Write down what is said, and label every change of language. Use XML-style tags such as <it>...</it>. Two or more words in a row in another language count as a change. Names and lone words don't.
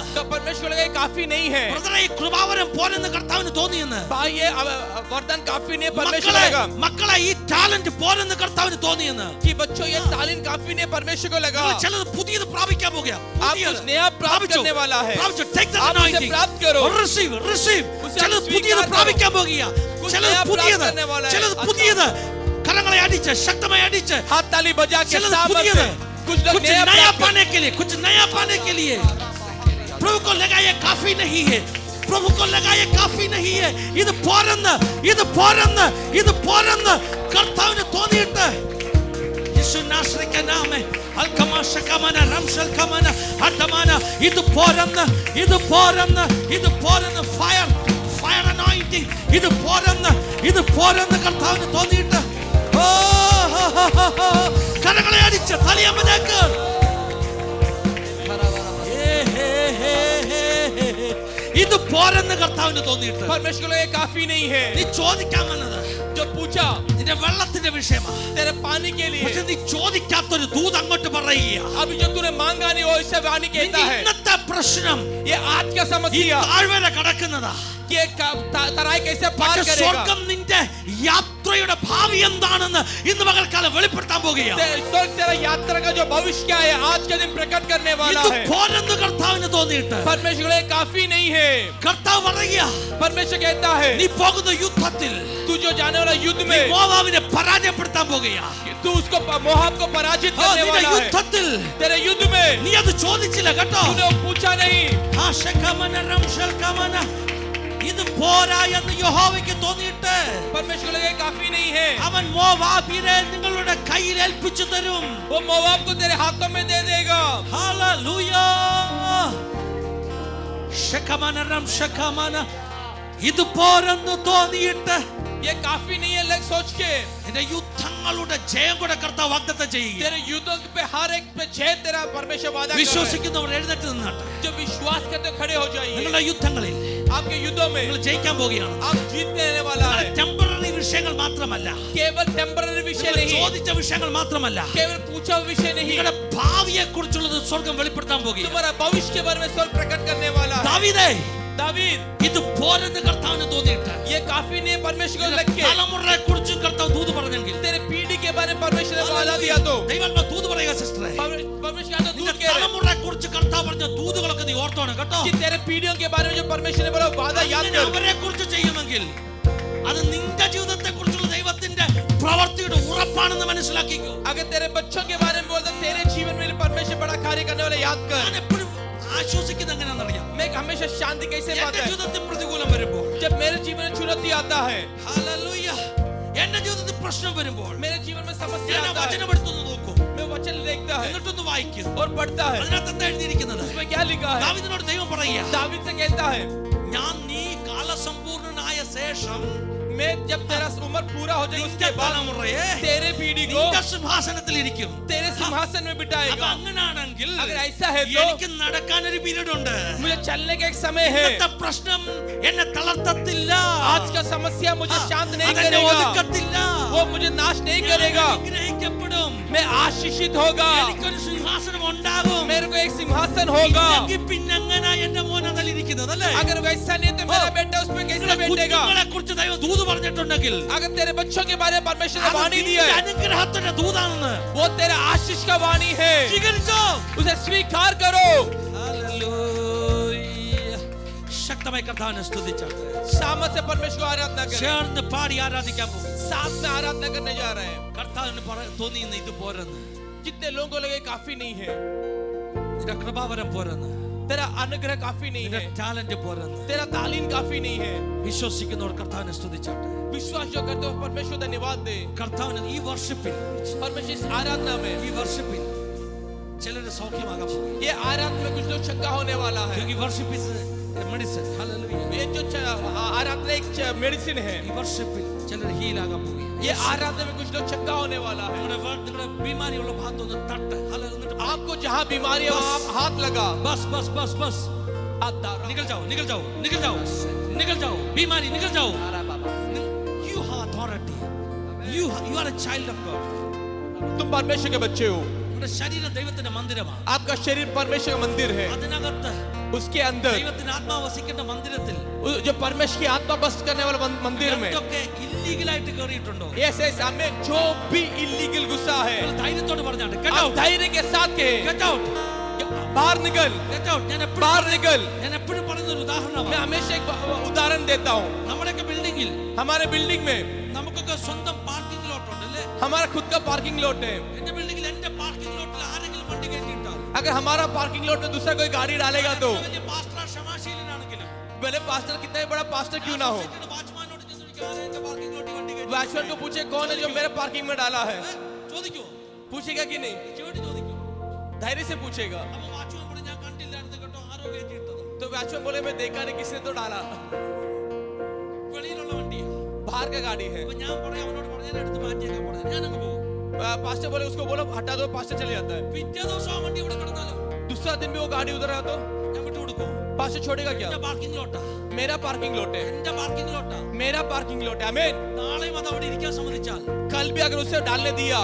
<hi>तो परमेश्वर को लगे ये काफी नहीं है।</hi> <ml>ബ്രദറെ, ഈ കൃപാവരം പോരെന്ന് കർത്താവിന് തോന്നിയെന്ന്.</ml> <hi>भाई ये वरदान काफी नहीं है, परमेश्वर</hi> <ml>മക്കളെ,</ml> <hi>लगा</hi> <ml>മക്കളെ, ഈ ടാലന്റ് പോരെന്ന് കർത്താവിന് തോന്നിയെന്ന്.</ml> <hi>कि बच्चों ये तालीम काफी नहीं, परमेश्वर को लगा</hi> <ml>നിങ്ങൾ ചിലത് പുതിയത് പ്രാപിക്കാൻ പോകുക.</ml> <hi>आप कुछ नया प्राप्त करने वाला है।</hi> <en>Take that</en> <hi>आप उसे anointing. प्राप्त करो। Receive. उसे</hi> <ml>ചിലത്</ml> <hi>आप</hi> <ml>പുതിയത്</ml> <hi>स्वीकार करो।</hi> <ml>പ്രാപിക്കാൻ പോകുക.</ml> <hi>कुछ</hi> <ml>ചിലത്</ml> <hi>नया</hi> <ml>പുതിയത്,</ml> <hi>प्राप्त करने वाला है।</hi> <ml>ചിലത് പുതിയത്. കരങ്ങളെ അടിച്ച് ശക്തമായി അടിച്ച്</ml> <hi>हाथ ताली बजा के</hi> <ml>ചിലത്</ml> <hi>सामर्थ</hi> <ml>പുതിയത്.</ml> <hi>से कुछ लोग कुछ नया नया प्राप्त पाने के लिए, कुछ नया पाने के लिए प्रभु को लगा ये काफी नहीं है. प्रभु को लगा ये काफी नहीं है.</hi> <ml>ഇത് പോരെന്ന്, ഇത് പോരെന്ന്, ഇത് പോരെന്ന് കർത്താവിന് തോന്നിയിട്ട് യേശു നാസറേയ നാമേ അൽകമാശ കമന റംശൽ കമന ഹതമന ഇത് പോരെന്ന്, ഇത് പോരെന്ന്, ഇത് പോരെന്ന്</ml> <en>fire anointing,</en> <ml>ഇത് പോരെന്ന് കർത്താവിന് തോന്നിയിട്ട് കരങ്ങളെ അടിച്ച് തലയമ്പലേക്ക് ഇത് പോരെന്ന് കർത്താവിന് തോന്നിയിട്ട്</ml> <hi>परमेश्वर को लगे काफी नहीं है।</hi> <ml>നീ ചോദിക്കാൻ വന്നത്</ml> <hi>जो पूछा</hi> <ml>നിന്റെ വെള്ളത്തിന്റെ വിഷയമാണ്.</ml> <hi>तेरे पानी के लिए,</hi> <ml>പക്ഷെ നീ ചോദിക്കാത്തൊരു ദൂത് അങ്ങോട്ട് പറയുക.</ml> <hi>अभी जो तूने मांगा नहीं वो इससे वाणी कहता है,</hi> <ml>ഇന്നത്തെ പ്രശ്നം</ml> <hi>ये आज का</hi> <ml>ഈ</ml> <hi>समस्या</hi> <ml>താഴ്വര കടക്കുന്നതാ.</ml> <hi>कि ये तराई कैसे पार</hi> <ml>പക്ഷെ</ml> <hi>करेगा।</hi> <ml>സ്വർഗം നിന്റെ യാത്രയുടെ ഭാവി എന്താണെന്ന് ഇന്ന് പകൽക്കാലം വെളിപ്പെടുത്താൻ പോകുകയാണ്.</ml> <hi>स्वर्ग तेरा यात्रा का जो भविष्य क्या है आज के दिन प्रकट करने वाला</hi> <ml>ഇത്</ml> <hi>है।</hi> <ml>പോരെന്ന് കർത്താവിന് തോന്നിയിട്ട്</ml> <hi>परमेश्वर को लगे काफी नहीं है।</hi> <ml>കർത്താവ് പറയുക,</ml> <hi>परमेश्वर कहता है</hi> <ml>നീ പോകുന്ന യുദ്ധത്തിൽ</ml> <hi>तू जो जाने वाला युद्ध</hi> <ml>നീ</ml> <hi>में</hi> <ml>മോവാബിനെ പരാജയപ്പെടുത്താൻ പോകുകയാണ്.</ml> <hi>तू उसको मोआब को पराजित करने</hi> <ml>നിന്റെ</ml> <hi>वाला है।</hi> <ml>യുദ്ധത്തിൽ</ml> <hi>तेरे युद्ध में</hi> <ml>നീ അത് ചോദിച്ചില്ല കേട്ടോ.</ml> <hi>तूने वो पूछा नहीं।</hi> <ml>ഇത് പോരാ എന്ന് യഹോവയ്ക്ക് തോന്നിയിട്ട്</ml> <hi>परमेश्वर को लगे काफी नहीं है।</hi> <ml>അവൻ മോവാബിനെ നിങ്ങളുടെ കയ്യിൽ ഏൽപ്പിച്ചു തരും.</ml> <hi>वो मोआब को तेरे हाथों में दे देगा।</hi> <ml>ഹല്ലേലൂയ. ഇത് പോരെന്ന് തോന്നിയിട്ട്</ml> <hi>ये काफी नहीं है लग सोच के</hi> <ml>നിന്റെ യുദ്ധങ്ങളുടെ ജയം കൂടെ കർത്താവ് വാഗ്ദത്തം ചെയ്യുക.</ml> <hi>तेरे युद्धों पे हर एक पे जय तेरा परमेश्वर वादा कर रहा है।</hi> <ml>വിശ്വസിക്കുന്നവർ എഴുന്നേറ്റ് നിന്നാട്ടെ.</ml> <hi>जो विश्वास करते खड़े हो जाइए।</hi> <ml>നിങ്ങളുടെ യുദ്ധങ്ങളിൽ</ml> <hi>आपके युद्धों में</hi> <ml>നിങ്ങൾ ജയിക്കാൻ പോകുകയാണ്.</ml> <hi>आप जीतने रहने वाला है।</hi> <ml>ടെമ്പററി വിഷയങ്ങൾ മാത്രമല്ല,</ml> <hi>केवल टेम्पररी विषय</hi> <ml>നിങ്ങൾ</ml> <hi>नहीं,</hi> <ml>ചോദിച്ച വിഷയങ്ങൾ മാത്രമല്ല,</ml> <hi>केवल पूछा विषय नहीं,</hi> <ml>നിങ്ങളുടെ ഭാവിയെ കുറിച്ചുള്ളത് സ്വർഗം വെളിപ്പെടുത്താൻ പോകുകയാണ്.</ml> <hi>तुम्हारा भविष्य के बारे में स्वर्ग प्रकट करने वाला है।</hi> <ml>ദാവീദേ,</ml> <hi>दावीद</hi> <ml>ഇത് പോരെന്ന് കർത്താവിന് തോന്നിയിട്ട്</ml> <hi>ये काफी नहीं परमेश्वर को लग के</hi> <ml>തലമുറയെ കുറിച്ച് കർത്താവ് ദൂത് പറഞ്ഞെങ്കിൽ</ml> <hi>तेरे पीढ़ी के बारे में परमेश्वर ने वादा दिया तो</hi> <ml>ദൈവാത്മാ ദൂത് പറയുക സിസ്റ്ററെ.</ml> <hi>परमेश्वर का तो</hi> <ml>നിന്റെ</ml> <hi>दूध कह रहे</hi> <ml>തലമുറയെ കുറിച്ച് കർത്താവ് പറഞ്ഞ ദൂതുകളൊക്കെ നീ ഓർത്തോണം കേട്ടോ.</ml> <hi>कि तेरे पीढ़ियों के बारे में जो परमेश्वर ने बोला वादा याद</hi> <ml>അങ്ങനെ</ml> <hi>कर।</hi> <ml>അവരെ കുറിച്ച് ചെയ്യുമെങ്കിൽ അത് നിന്റെ ജീവിതത്തെക്കുറിച്ചുള്ള ദൈവത്തിന്റെ പ്രവൃത്തിയുടെ ഉറപ്പാണെന്ന് മനസ്സിലാക്കിക്കോ.</ml> <hi>अगर तेरे बच्चों के बारे में बोलता तेरे जीवन में परमेश्वर बड़ा कार्य करने वाला याद कर.</hi> <ml>ഞാൻ എപ്പോഴും ആശ്വസിക്കുന്നത് എങ്ങനെയാണെന്നറിയാം?</ml> <hi>मैं हमेशा शांति कैसे पाता</hi> <ml>എന്റെ</ml> <hi>है</hi> <ml>ജീവിതത്തിൽ പ്രതികൂലം വരുമ്പോൾ,</ml> <hi>जब मेरे जीवन में चुनौती आता है,</hi> <ml>ഹല്ലേലൂയ, എന്റെ ജീവിതത്തിൽ പ്രശ്നം വരുമ്പോൾ</ml> <hi>मेरे जीवन में समस्या</hi> <ml>ഞാൻ</ml> <hi>आता है,</hi> <ml>വചനം എടുത്തു നോക്കും,</ml> <hi>मैं वचन देखता है</hi> <ml>എന്നിട്ടൊന്ന് വായിക്കും.</ml> <hi>और पढ़ता है.</hi> <ml>അതിനകത്ത് എന്താ എഴുതിയിരിക്കുന്നത്?</ml> <hi>उसमें क्या लिखा है?</hi> <ml>ദാവീദിനോട് ദൈവം പറയുക,</ml> <hi>दावीद से कहता है,</hi> <ml>ഞാൻ നീ കാലസമ്പൂർണനായ ശേഷം</ml> <hi>मैं जब तेरा उम्र पूरा हो जाए उसके</hi> <ml>നിന്റെ</ml> <hi>बाद</hi> <ml>തലമുറയെ</ml> <hi>तेरे पीढ़ी को</hi> <ml>നിന്റെ സിംഹാസനത്തിൽ ഇരിക്കും.</ml> <hi>तेरे सिंहासन में</hi> <ml>അപ്പൊ</ml> <hi>बिठाएगा.</hi> <ml>അങ്ങനാണെങ്കിൽ</ml> <hi>अगर ऐसा है तो</hi> <ml>എനിക്ക് നടക്കാനൊരു പീരീഡ് ഉണ്ട്.</ml> <hi>मुझे चलने का एक समय है.</hi> <ml>ഇന്നത്തെ പ്രശ്നം എന്നെ തളർത്തത്തില്ല,</ml> <hi>आज का समस्या मुझे शांत नहीं</hi> <ml>അതെന്നെ</ml> <hi>करेगा,</hi> <ml>ഒതുക്കത്തില്ല,</ml> <hi>वो मुझे नाश नहीं करेगा,</hi> <ml>അനുഗ്രഹിക്കപ്പെടും.</ml> <hi>मैं आशीषित होगा,</hi> <ml>എനിക്കൊരു സിംഹാസനം ഉണ്ടാകും.</ml> <hi>मेरे को एक सिंहासन होगा.</hi> <ml>ഇല്ലെങ്കിൽ പിന്നെ എങ്ങനാ എന്റെ മോൻ അതിലിരിക്കുന്നത് അല്ലേ?</ml> <hi>अगर वैसा नहीं तो मेरा बेटा उसमें कैसे बैठेगा?</hi> <ml>കുഞ്ഞുങ്ങളെ കുറിച്ച് ദൈവം ദൂത് പറഞ്ഞിട്ടുണ്ടെങ്കിൽ</ml> <hi>अगर तेरे बच्चों के बारे में परमेश्वर ने वाणी दी है,</hi> <ml>അനുഗ്രഹത്തിന്റെ ദൂതാണെന്ന്</ml> <hi>वो तेरा आशीष का वाणी है,</hi> <ml>സ്വീകരിച്ചോ.</ml> <hi>उसे स्वीकार करो.</hi> <ml>ഹല്ലേലൂയ. ശക്തമായി കർത്താവിനെ സ്തുതിച്ചാട്ടെ.</ml> <hi>सामर्थ से परमेश्वर को आराधना करें.</hi> <ml>ചേർന്ന് പാടി ആരാധിക്കാൻ പോകും.</ml> <hi>साथ में आराधना करने जा रहे हैं.</hi> <ml>കർത്താവിന് തോന്നിയെന്ന് ഇത് പോരെന്ന്,</ml> <hi>जितने लोगों को लगे काफी नहीं है,</hi> <ml>നിന്റെ കൃപാവരം പോരെന്ന്,</ml> <hi>तेरा अनुग्रह काफी नहीं</hi> <ml>നിന്റെ</ml> <hi>है,</hi> <ml>ടാലന്റ് പോരെന്ന്</ml> <hi>तेरा तालीम काफी नहीं है.</hi> <ml>വിശ്വസിക്കുന്നവർ കർത്താവിനെ സ്തുതിച്ചാട്ടെ.</ml> <hi>विश्वास जो करते हो परमेश्वर को धन्यवाद दे.</hi> <ml>കർത്താവിന് ഈ വർഷിപ്പിൽ</ml> <hi>परमेश्वर इस आराधना में,</hi> <ml>ഈ വർഷിപ്പിൽ ചിലരുടെ സൗഖ്യമാകാൻ പോകും.</ml> <hi>ये आराधना में कुछ लोग चंगा होने वाला है.</hi> <en>क्योंकि worship is medicine. ഹല്ലേലൂയ.</en> <hi>ये जो आराधना एक मेडिसिन है.</hi> <ml>ഈ വർഷിപ്പിൽ ചിലർ ഹീൽ ആകാൻ പോകും.</ml> <hi>ये आराधना में कुछ लोग चंगा होने वाला है.</hi> <ml>നിങ്ങളുടെ ബീമാരിയുള്ള ഭാഗത്തൊന്ന് തട്ട്. ഹല്ലേലൂയ.</ml> <hi>आपको जहाँ बीमारी है वहाँ आप हाथ लगा. बस बस बस बस निकल जाओ निकल जाओ निकल जाओ निकल जाओ, बीमारी निकल जाओ.</hi> <en>You have authority. You are a child of God.</en> <hi>तुम परमेश्वर के बच्चे हो.</hi> <ml>നിങ്ങളുടെ ശരീരം ദൈവത്തിന്റെ മന്ദിരമാണ്.</ml> <hi>आपका शरीर परमेश्वर का मंदिर है.</hi> <ml>അതിനകത്ത്</ml> <hi>उसके अंदर</hi> <ml>ദൈവത്തിന്റെ ആത്മാവ് വസിക്കുന്ന മന്ദിരത്തിൽ</ml> <hi>जो परमेश्वर की आत्मा बस करने वाले मंदिर में</hi> <ml>എന്തൊക്കെ ഇല്ലീഗലായിട്ട് കയറിയിട്ടുണ്ടോ?</ml> <en>yes yes</en> <hi>हमें जो भी इलीगल गुस्सा है,</hi> <ml>ധൈര്യത്തോട് പറഞ്ഞാണ്ട്</ml> <hi>आप</hi> <en>get out,</en> <hi>धैर्य के साथ कहे,</hi> <en>get out,</en> <hi>बाहर निकल,</hi> <en>get out.</en> <ml>ഞാൻ</ml> <hi>बाहर निकल.</hi> <ml>എപ്പോഴും പറയുന്ന ഒരു</ml> <hi>मैं</hi> <ml>ഉദാഹരണമാണ്.</ml> <hi>हमेशा एक उदाहरण देता हूँ.</hi> <ml>നമ്മുടെയൊക്കെ ബിൽഡിംഗിൽ</ml> <hi>हमारे बिल्डिंग में</hi> <ml>നമുക്കൊക്കെ സ്വന്തം</ml> <en>parking lot</en> <ml>ഉണ്ട് അല്ലേ?</ml> <hi>हमारा खुद का</hi> <en>parking lot</en> <hi>है.</hi> <ml>എന്റെ ബിൽഡിംഗിൽ എന്റെ</ml> <en>parking lot</en> <ml>ആരെങ്കിലും വണ്ടി കയറ്റിയിട്ടാൽ,</ml> <hi>अगर हमारा</hi> <en>parking lot</en> <hi>में दूसरा कोई गाड़ी डालेगा तो</hi> <ml>വലിയ പാസ്റ്റർ ക്ഷമാശീലനാണെങ്കിലും</ml> <hi>भले पास्टर कितना ही बड़ा पास्टर क्यों ना हो,</hi> <ml>വാച്ച്മാനോട് ചെന്ന് ചോദിക്കും, ആരാ എന്റെ</ml> <en>parking lot</en> <ml>വണ്ടി കയറ്റി?</ml> <hi>वॉचमैन को पूछे कौन है जो मेरे पार्किंग में डाला है.</hi> <ml>ചോദിക്കോ?</ml> <hi>पूछेगा कि नहीं?</hi> <ml>ചേട്ടി ചോദിക്കും.</ml> <hi>धैर्य से पूछेगा.</hi> <ml>അപ്പൊ വാച്ച്മാൻ പറഞ്ഞു, ഞാൻ കണ്ടില്ലായിരുന്നു കേട്ടോ, ആരോ കയറ്റിയിട്ടത്.</ml> <hi>तो वॉचमैन बोले मैं देखा नहीं, किसने तो डाला,</hi> <ml>വെളിയിലുള്ള വണ്ടിയാ.</ml> <hi>बाहर का गाड़ी है.</hi> <ml>അപ്പൊ ഞാൻ പറയാം, അവനോട് പറഞ്ഞു, ഞാൻ എടുത്ത് മാറ്റിയേക്കാൻ പറഞ്ഞു, ഞാനങ്ങ് പോകും.</ml> <hi>पास्टर बोले उसको बोलो हटा दो, पास्टर चले जाता है.</hi> <ml>പിറ്റേ ദിവസം ആ വണ്ടി ഇവിടെ കിടന്നാലോ</ml> <hi>दूसरा दिन भी वो गाड़ी उधर है तो</hi> <ml>ഞാൻ വിട്ടു കൊടുക്കും.</ml> <hi>पास्टर छोड़ेगा क्या?</hi> <ml>എന്റെ</ml> <en>parking lot,</en> <hi>मेरा</hi> <en>parking lot</en> <hi>है,</hi> <ml>എന്റെ</ml> <en>parking lot.</en> <hi>मेरा</hi> <en>parking lot</en> <hi>है. आमीन.</hi> <ml>നാളെയും അത് അവിടെ ഇരിക്കാൻ സമ്മതിച്ചാൽ</ml> <hi>कल भी अगर उसे डालने दिया</hi>